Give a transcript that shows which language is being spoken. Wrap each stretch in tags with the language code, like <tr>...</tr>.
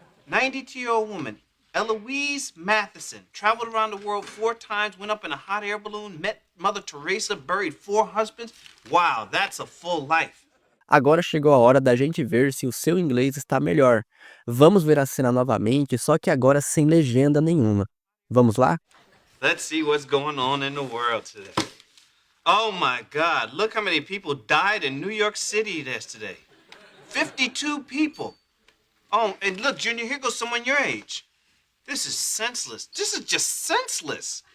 <en>92-year-old woman, Eloise Matheson, traveled around the world 4 times, went up in a hot air balloon, met Mother Teresa, buried 4 husbands. Wow, that's a full life.</en> <pt>Agora chegou a hora da gente ver se o seu inglês está melhor. Vamos ver a cena novamente, só que agora sem legenda nenhuma. Vamos lá?</pt> <en>Let's see what's going on in the world today. Oh my God, look how many people died in New York City yesterday. 52 people. Oh, and look, Junior, here goes someone your age. This is senseless. This is just senseless.</en>